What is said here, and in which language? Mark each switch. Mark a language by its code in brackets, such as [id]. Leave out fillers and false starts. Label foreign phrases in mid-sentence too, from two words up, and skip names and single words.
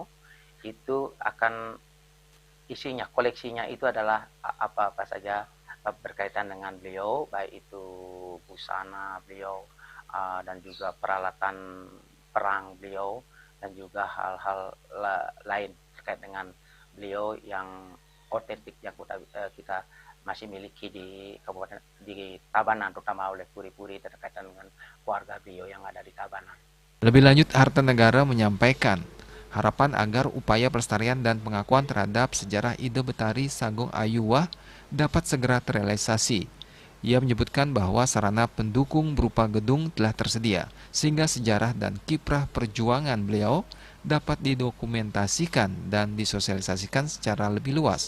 [id] Itu akan isinya, koleksinya itu adalah apa-apa saja berkaitan dengan beliau, baik itu busana beliau dan juga peralatan perang beliau dan juga hal-hal lain terkait dengan beliau yang otentik yang kita masih miliki di Kabupaten di Tabanan, terutama oleh puri-puri terkait dengan keluarga beliau yang ada di Tabanan. Lebih lanjut, Hartanegara menyampaikan harapan agar upaya pelestarian dan pengakuan terhadap sejarah ide Betari Sagung Ayuwah dapat segera terrealisasi. Ia menyebutkan bahwa sarana pendukung berupa gedung telah tersedia, sehingga sejarah dan kiprah perjuangan beliau dapat didokumentasikan dan disosialisasikan secara lebih luas.